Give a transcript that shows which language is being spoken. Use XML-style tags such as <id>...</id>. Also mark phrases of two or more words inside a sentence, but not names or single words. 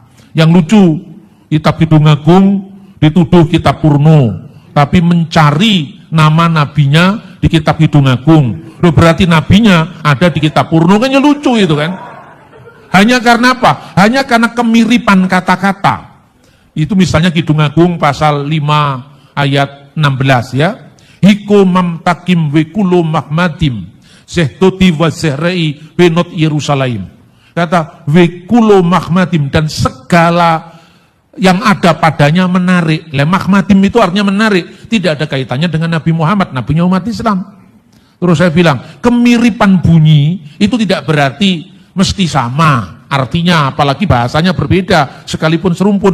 <id>Yang lucu, kitab Kidung Agung dituduh kitab Purno, tapi mencari nama nabinya di kitab Kidung Agung. Loh, berarti nabinya ada di kitab Purno, kan ya lucu itu kan. Hanya karena apa? Hanya karena kemiripan kata-kata. Itu misalnya Kidung Agung pasal 5 ayat 16 ya.</id> <he>חכו ממתקים וכלו מחמדים זה דודי וזה רעי בנות ירושלם.</he> <id>Kata</id> <he>וכלו מחמדים,</he> <id>dan segala yang ada padanya menarik. Mahmadim itu artinya menarik. Tidak ada kaitannya dengan Nabi Muhammad, nabinya umat Islam. Terus saya bilang, kemiripan bunyi itu tidak berarti mesti sama artinya, apalagi bahasanya berbeda sekalipun serumpun.</id>